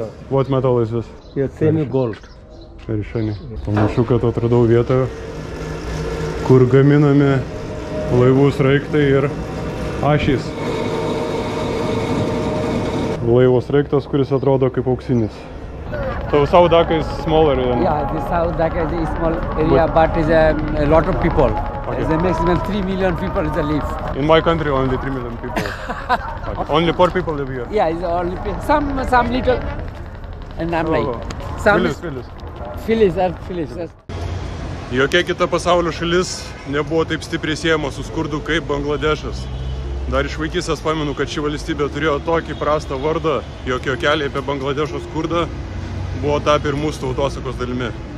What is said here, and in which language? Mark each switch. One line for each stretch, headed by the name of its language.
English: What metal is this? Yeah, semi gold.
Lithuanian: Rišani. Panašu, kad atradau vietą, kur gaminami laivų sraigtai ir ašys. Laivo sraigtas, kuris atrodo kaip auksinis.
English: So South Dhaka is smaller than... Yeah, this South Dhaka is a small area, but is a lot of people. Okay. It's a maximum 3 million people is a live. In my country, only 3 million people. Okay. Only poor people live here. Yeah, it's only some little, and I'm like some Phyllis.
Lithuanian: Jokia kita pasaulio šalis nebuvo taip stipriai siejama su skurdu kaip Bangladešas. Dar iš vaikystės pamenu, kad ši valstybė turėjo tokį prastą vardą, jog juokeliai apie Bangladešo skurdą buvo tapę ir mūsų tautosakos dalimi.